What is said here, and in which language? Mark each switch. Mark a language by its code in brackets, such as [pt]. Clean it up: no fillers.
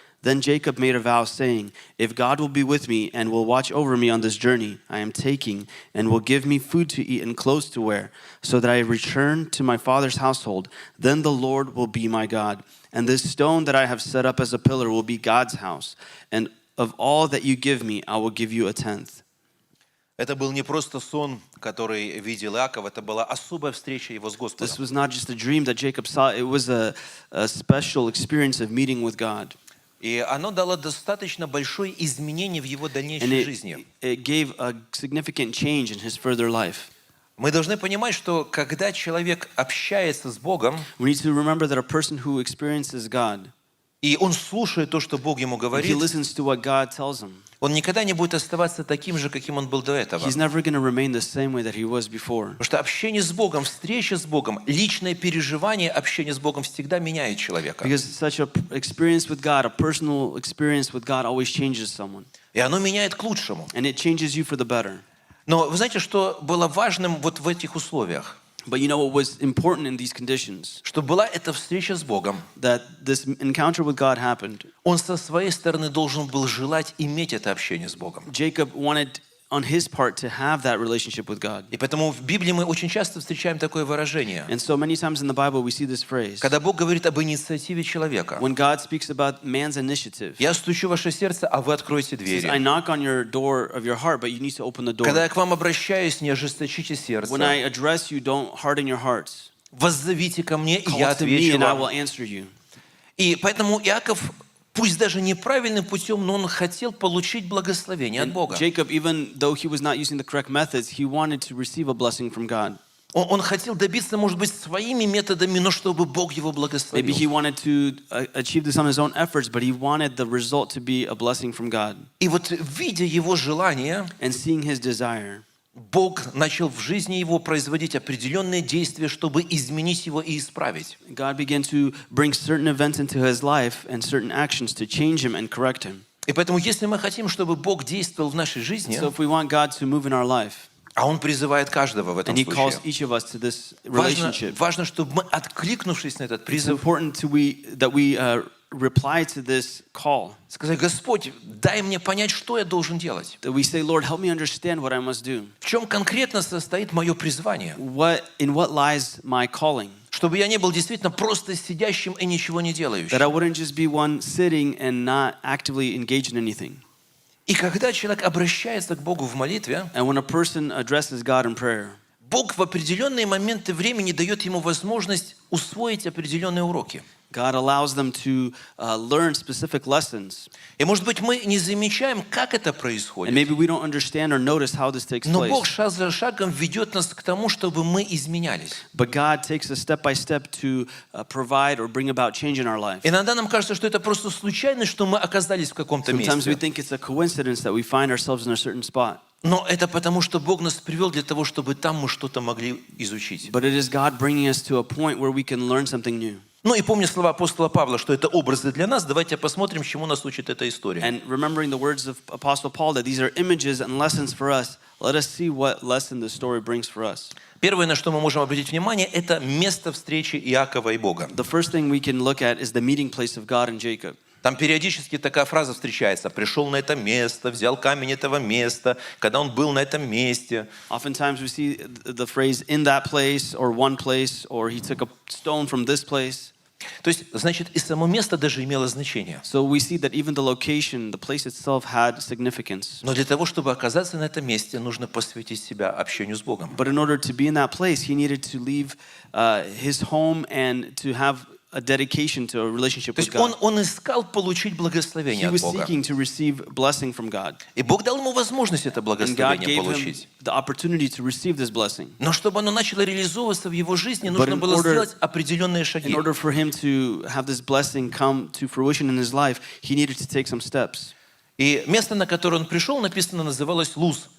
[en] Then Jacob made a vow, saying, "If God will be with me and will watch over me on this journey I am taking, and will give me food to eat and clothes to wear, so that I return to my father's household, then the Lord will be my God. And this stone that I have set up as a pillar will be God's house. And of all that you give me, I will give you a tenth." [ru] Это был не просто сон, который видел Иаков, это была особая встреча его с Господом. [en] This was not just a dream that Jacob saw, it was a special experience of meeting with God. [ru] И оно дало достаточно большое изменение в его дальнейшей жизни. [en] It gave a significant change in his further life. [ru] Мы должны понимать, что когда человек общается с Богом, [en] We need to remember that a person who experiences God, [ru] и он слушает то, что Бог ему [en] he [ru] говорит, [en] listens to what God tells him. [ru] он никогда не будет оставаться таким же, каким он был до этого. [en] He's never going to remain the same way that he was before. [ru] Потому что общение с Богом, встреча с Богом, личное переживание общения с Богом всегда меняет человека. [en] Because such an experience with God, a personal experience with God always changes someone. [ru] И оно меняет к лучшему. [en] And it changes you for the better. [ru] Но вы знаете, что было важным вот в этих условиях? [en] But you know what was important in these conditions? [ru] Что была эта встреча с Богом. [en] That this encounter with God happened. [ru] Он со своей стороны должен был желать иметь это общение с Богом. [en] Jacob wanted on his part to have that relationship with God. [ru] И поэтому в Библии мы очень часто встречаем такое выражение. [en] And so many times in the Bible we see this phrase. [ru] Когда Бог говорит об инициативе человека. [en] When God speaks about man's initiative. [ru] Я стучу в ваше сердце, а вы откройте двери. [en] I knock on your door of your heart, but you need to open the door. [ru] Когда я к вам обращаюсь, не ожесточите сердце. [en] When I address you, don't harden your hearts. [ru] Воззовите ко мне, и я [en] Call to me, [ru] отвечу [en] and I will [ru] вам. [en] answer you. [ru] И поэтому Иаков, пусть даже неправильным путем, но он хотел получить благословение от Бога. [en] Jacob, even though he was not using the correct methods, he wanted to receive a blessing from God. [ru] Он хотел добиться, может быть, своими методами, но чтобы Бог его благословил. [en] Maybe he wanted to achieve this on his own efforts, but he wanted the result to be a blessing from God. [ru] И вот видя его желание, [en] And seeing his desire, [ru] Бог начал в жизни его производить определенные действия, чтобы изменить его и исправить. [en] God began to bring certain events into his life and certain actions to change him and correct him. [ru] И поэтому, если мы хотим, чтобы Бог действовал в нашей жизни, [en] So if we want God to move in our life, [ru] а Он призывает каждого в этом [en] and he calls [ru] случае, [en] each of us to this relationship, [ru] важно, чтобы мы, откликнувшись на этот [en] it's [ru] призыв, [en] important that we reply to this call. [ru] сказать: Господь, дай мне понять, что я должен делать. [en] That we say, Lord, help me understand what I must do. [ru] В чем конкретно состоит мое призвание? [en] In what lies my calling? [ru] Чтобы я не был действительно просто сидящим и ничего не делающим. [en] That I wouldn't just be one sitting and not actively engaged in anything. [ru] И когда человек обращается к Богу в молитве, [en] And when a person addresses God in prayer, [ru] Бог в определенные моменты времени дает ему возможность усвоить определенные уроки. [en] God allows them to learn specific lessons. [ru] И, может быть, мы не замечаем, как это [en] And [ru] происходит. [en] maybe we don't understand or notice how this takes [ru] Но Бог [en] place. [ru] шаг за шагом ведет нас к тому, чтобы мы изменялись. [en] But God takes us step by step to provide or bring about change in our life. [ru] Иногда нам кажется, что это просто случайность, что мы оказались в каком-то [en] Sometimes we [ru] месте. [en] think it's a coincidence that we find ourselves in a certain spot. [ru] Но это потому, что Бог нас привел для того, чтобы там мы что-то могли изучить. [en] But it is God bringing us to a point where we can learn something new. [ru] Ну и помня слова апостола Павла, что это образы для нас, давайте посмотрим, чему нас учит эта история. [en] And remembering the words of Apostle Paul that these are images and lessons for us, let us see what lesson the story brings for us. [ru] Первое, на что мы можем обратить внимание, это место встречи Иакова и Бога. [en] The first thing we can look at is the meeting place of God and Jacob. [ru] Там периодически такая фраза встречается: «Пришел на это место, взял камень этого места», когда он был на этом месте. [en] Oftentimes we see the phrase in that place or one place, or he took a stone from this place. [ru] То есть, значит, и само место даже имело значение. [en] So we see that even the location, the place itself had significance. [ru] Но для того, чтобы оказаться на этом месте, нужно посвятить себя общению с Богом. [en] But in order to be in that place, he needed to leave his home and to have a dedication to a relationship [ru] То [en] with [ru] есть [en] God. [ru] он искал получить благословение [en] He [ru] от [en] was [ru] Бога. [en] seeking to receive blessing from God. [ru] И Бог дал ему возможность это [en] And God [ru] благословение [en] gave him [ru] получить. [en] the opportunity to receive this blessing. [ru] Но чтобы оно начало реализовываться в его жизни, нужно было сделать определенные шаги. [en] In order for him to have this blessing come to fruition in his life, he needed to take some steps. [ru] И место, на которое он пришел, написано, называлось Луз.